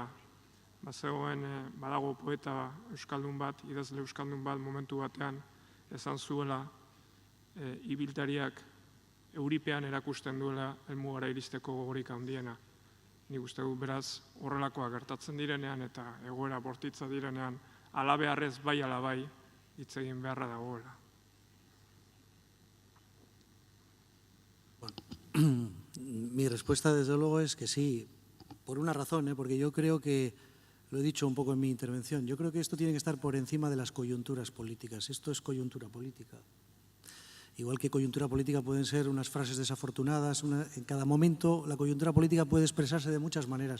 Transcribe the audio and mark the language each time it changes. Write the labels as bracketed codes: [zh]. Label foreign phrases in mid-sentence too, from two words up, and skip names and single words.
[eu] Badago poeta euskaldun bat, idazle euskaldun bat momentu batean esan zuela ibiltariak euripean erakusten duela helmugara iristeko gogorik handiena. Nik uste dut beraz horrelakoa gertatzen direnean eta egoera bortitza direnean alabeharrez bai alabai hitz egin beharra dagoela. [es] Mi respuesta, desde luego, es que sí, por una razón, porque yo creo que, lo he dicho un poco en mi intervención, yo creo que esto tiene que estar por encima de las coyunturas políticas. Esto es coyuntura política. Igual que coyuntura política pueden ser unas frases desafortunadas, en cada momento la coyuntura política puede expresarse de muchas maneras.